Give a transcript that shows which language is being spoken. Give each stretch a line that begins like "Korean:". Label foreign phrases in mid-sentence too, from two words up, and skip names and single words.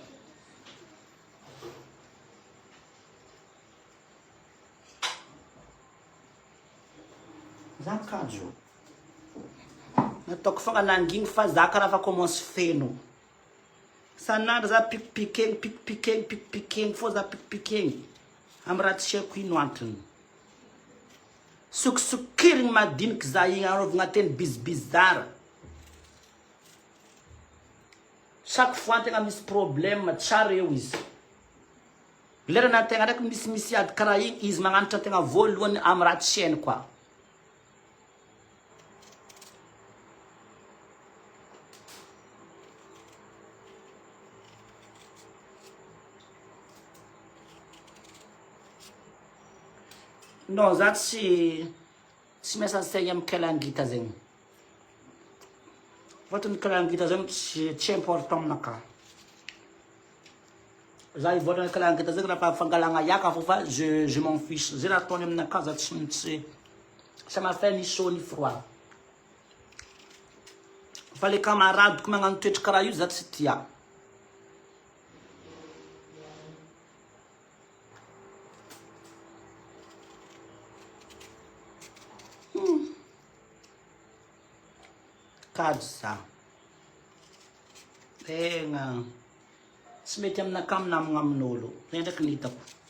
Malagasy: za kajo nataoko fogna nangigny fa za karaha fa commence feno sanandro za pikipikeny fô za pikipikeny amy raha tsy haiko ino antony sokisokirigny madiniky za igny anaovagna teny bizibizara
French: chaque fois
Malagasy: antegna misy problème tsara eo izy lerana antegna ndraiky misy ady karaha igny izy magnanatra antegna voalohany amy raha tsy hainy koa non za tsy miasa saigny amy kalangita zegny fôtony kalangita zegny tsy important aminakahy za ivolagna kalangita zegny raha fangalagna iaka fô fa
French: je m'en fiche
Malagasy: zay raha ataony aminakahy za tsy
French: ça m'a fait ni chaud ni froid
Malagasy: fa le camaradeko magnano toetra karaha io za tsy tia kajo za tegna tsy mety aminakahy minamagna amin'olo zay ndraiky ny hitako